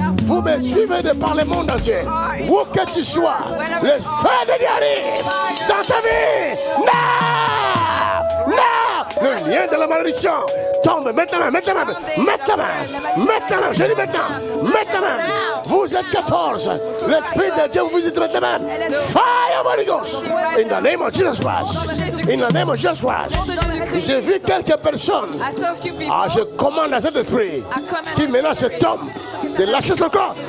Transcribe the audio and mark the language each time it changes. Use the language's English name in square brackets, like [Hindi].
[French] Vous me suivez de par le monde entier. Où que tu sois, le feu de Dieu arrive dans ta vie. Non! Non! Le lien de la malédiction tombe maintenant, maintenant, maintenant, maintenant, je dis maintenant, maintenant. Vous êtes 14. L'Esprit de Dieu vous visite maintenant. [English] Fire of Holy Ghost. In the name of Jesus Christ. In the name of Jesus Christ. [French] J'ai vu quelques personnes. [English] I saw a few people. [French] Ah, je commande à cet esprit qui menace cet homme de lâcher son corps.